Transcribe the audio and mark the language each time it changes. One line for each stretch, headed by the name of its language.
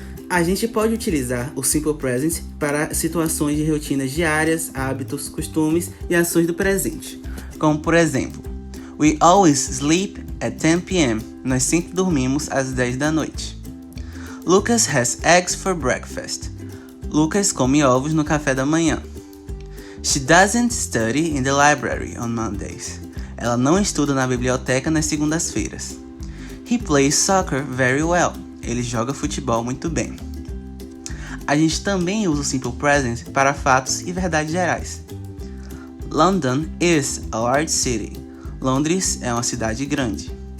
Portuguese: A gente pode utilizar o Simple Present para situações de rotinas diárias, hábitos, costumes e ações do presente. Como por exemplo,
English: We always sleep at 10 p.m.
Portuguese: Nós sempre dormimos às 10 da noite.
English: Lucas has eggs for breakfast.
Portuguese: Lucas come ovos no café da manhã.
English: She doesn't study in the library on Mondays.
Portuguese: Ela não estuda na biblioteca nas segundas-feiras.
English: He plays soccer very well.
Portuguese: Ele joga futebol muito bem. A gente também usa o Simple Present para fatos e verdades gerais.
English: London is a large city.
Portuguese: Londres é uma cidade grande.